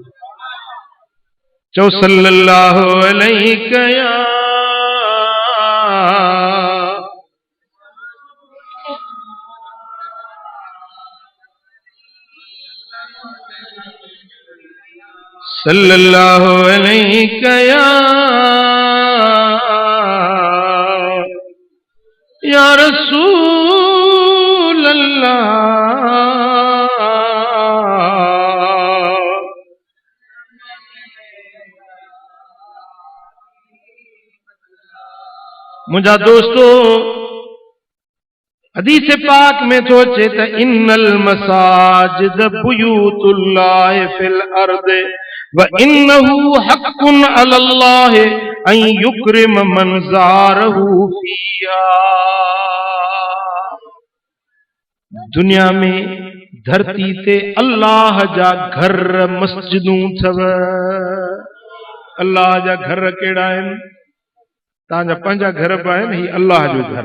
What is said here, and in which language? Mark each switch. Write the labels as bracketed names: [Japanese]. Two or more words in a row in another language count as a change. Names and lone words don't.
[Arabic] चओ صلى الله عليه يا صلى الله عليه يا رسول الله. [Sindhi] मुझा दोस्तों, हदीस पाक में तो अचे त [Arabic] إن المساجد بيوت الله في الأرض وإنه حق على الله أن يكرم من زاره فيها. [Sindhi] दुनिया में धरती ते अल्लाह जा घर मस्जिदूं थव। अल्लाह जा घर केड़ा आहिनि? तव्हांजा पंहिंजा घर बि आहिनि, ही अल्लाह जो घर।